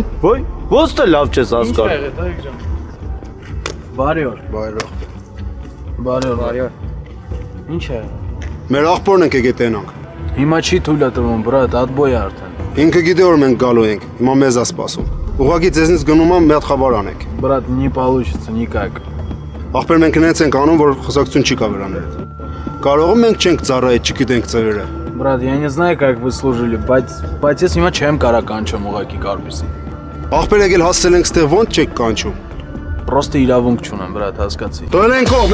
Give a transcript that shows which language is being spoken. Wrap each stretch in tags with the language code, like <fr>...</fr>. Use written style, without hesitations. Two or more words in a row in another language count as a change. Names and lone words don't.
<hy>Ոյ, ո՞ց թե լավ չես հասկանում։ Բարի օր։ Բարի օր։ Ինչ է։ Մեր աղբորն ենք եկե տենանք։ Հիմա չի թույլ է տվում, բրատ, ադբոյ է արդեն։ Ինքը գիտե որ մենք գալու ենք, հիմա մեզ է սպասում։ Ուղղակի ձեզնից գնում եմ մի հատ խաբար անեք։</hy> <ru>Брат, не получится никак։</ru> <hy>Աղբեր մենք նենց ենք անում, որ խոսակցություն չի կա վրաներ։ Կարող մենք չենք ծառայել, չգիտենք ծևերը։</hy> <ru>Брат, я не знаю, как вы служили,</ru> <hy>բայց ես հիմա չեմ կարա կանչեմ ուղակի Կարպիսին։ Աղբեր եկել հասցել ենք ստեղ ոնց չեք կանչում։ Просто իրավունք չունեմ, брат, հասկացի։ Դու ենք ով,</hy>